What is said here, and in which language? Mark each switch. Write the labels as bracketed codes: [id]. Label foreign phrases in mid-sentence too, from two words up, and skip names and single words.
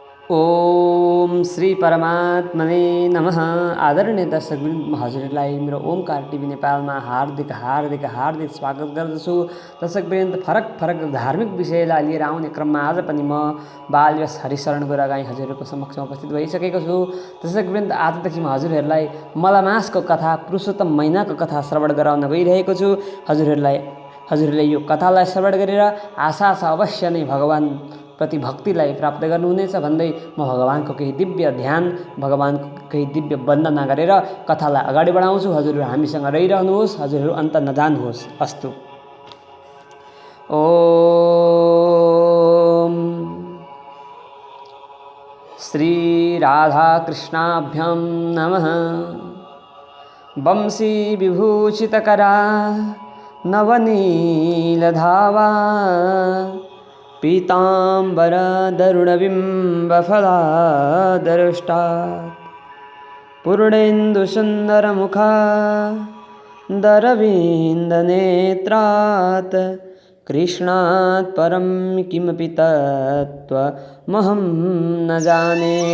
[sa] ओम श्री परमात्मने नमः। [ne] आदरणीय दर्शकवृन्द, हजुरलाई मेरो ओमकार टिभी नेपालमा हार्दिक हार्दिक हार्दिक स्वागत गर्दछु। दर्शकवृन्द, फरक फरक धार्मिक विषयलाई लिएर आउने क्रममा आज पनि म बालव्यास हरिशरण गुरुगाई हजुरहरूको समक्षमा उपस्थित भइसकेको छु। दर्शकवृन्द, आजदेखि म हजुरहरूलाई मलमासको कथा, पुरुषोत्तम महिनाको कथा श्रवण गराउन गइरहेको छु। हजुरहरूले यो कथालाई श्रवण गरेर आशा छ अवश्य नै भगवान प्रति भक्तिलाई प्राप्त गर्नुहुनेछ भन्दै म भगवानको केही दिव्य ध्यान, भगवानको केही दिव्य वन्दना गरेर कथालाई अगाडि बढाउँछु। हजुरहरू हामीसँग रहिरहनुहोस्, हजुरहरू अन्त नजानुहोस्। अस्तु। [sa] ओम श्री राधा कृष्णाभ्यां नमः। वंशी विभूषितकरा नवनीलधावा पीताम्बरदरुणबिम्बफलादरुष्टात् पूर्णेन्दुसुन्दरमुखा दरविन्दनेत्रात् कृष्णात् परं किमपि तत्त्वमहं न जाने।